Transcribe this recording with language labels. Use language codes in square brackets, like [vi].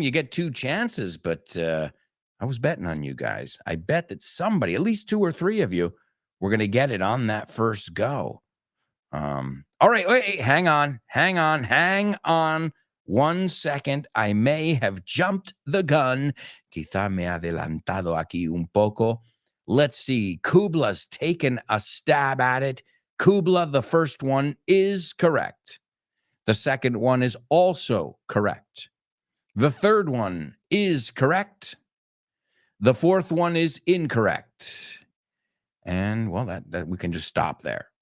[en] You get 2 chances, but I was betting on you guys. I bet that somebody, at least 2 or 3 of you, were going to get it on that first go. All right, wait, hang on. 1 second. I may have jumped the gun. [es] Quizá me adelantado aquí un poco. [en] Let's see. Kubla's taken a stab at it. Kubla, the first one is correct. The second one is also correct. The third one is correct. The fourth one is incorrect. And, well, that we can just stop there.